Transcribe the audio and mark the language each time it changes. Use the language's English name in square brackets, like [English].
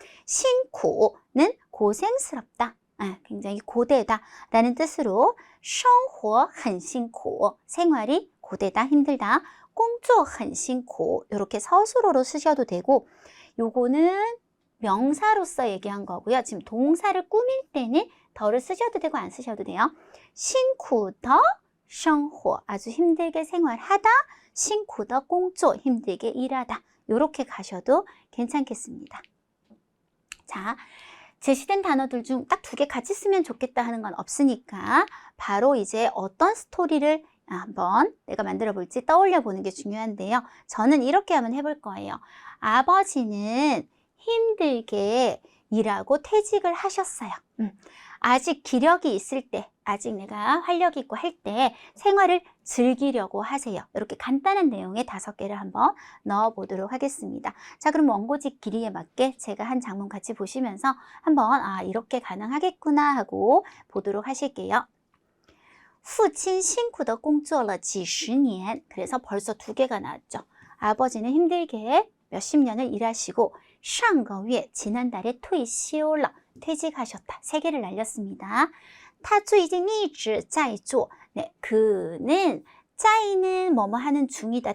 [Korean] 辛苦는 고생스럽다, 굉장히 고되다 라는 뜻으로 [Chinese] 生活很辛苦, [Korean] 생활이 고되다, 힘들다. [Chinese] 工作很辛苦, [Korean] 이렇게 서술어로 쓰셔도 되고, 요거는 명사로서 얘기한 거고요. 지금 동사를 꾸밀 때는 더를 쓰셔도 되고 안 쓰셔도 돼요. [Chinese] 辛苦的生活, [Korean] 아주 힘들게 생활하다. [Chinese] 辛苦的工作, [Korean] 힘들게 일하다. 이렇게 가셔도 괜찮겠습니다. 자, 제시된 단어들 중 딱 2개 같이 쓰면 좋겠다 하는 건 없으니까 바로 이제 어떤 스토리를 한번 내가 만들어 볼지 떠올려 보는 게 중요한데요. 저는 이렇게 한번 해볼 거예요. 아버지는 힘들게 일하고 퇴직을 하셨어요. 아직 기력이 있을 때, 아직 내가 활력 있고 할 때 생활을 즐기려고 하세요. 이렇게 간단한 내용의 5개를 한번 넣어 보도록 하겠습니다. 자, 그럼 원고지 길이에 맞게 제가 한 장문 같이 보시면서 한번 이렇게 가능하겠구나 하고 보도록 하실게요. [Chinese] 父亲辛苦地工作了几十年. [Korean] 그래서 벌써 2개가 나왔죠. 아버지는 힘들게 몇십 년을 일하시고 [Chinese] 上个月, [Korean] 지난달에 [Chinese] 退休了, [Korean] 퇴직하셨다. 3개를 날렸습니다. [Chinese] 他最近一直在做. [Korean] 네, 그는 在는 뭐뭐 하는 중이다.